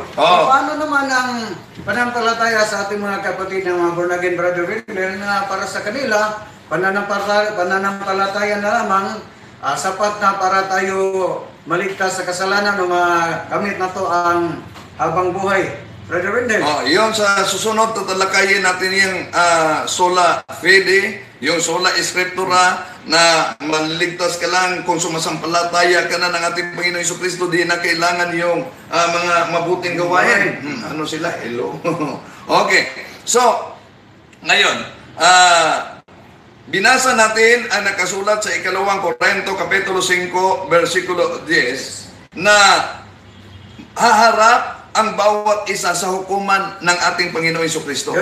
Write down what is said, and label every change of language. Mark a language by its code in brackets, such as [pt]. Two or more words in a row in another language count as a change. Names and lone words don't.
[tl] Paano naman ang pananampalataya sa ating mga kapatid ng mga [en] born again, [tl] Brother Wendell, na para sa kanila, pananampalataya na lamang sapat na para tayo maligtas sa kasalanan o makamit na to ang habang buhay. Brother Wendell. Yung sa susunod, tatalakayin natin yung [la] sola fide, [tl] yung [la] sola scriptura, [tl] na maligtas ka lang kung sumasampalataya ka na ng ating Panginoon Jesucristo, di na kailangan yung mga mabuting gawain. Ano sila? Hello? Okay. So, ngayon, binasa natin ang nakasulat sa 2 Korinto, Kapitulo 5, versikulo 10, na haharap ang bawat isa sa hukuman ng ating Panginoon Jesucristo.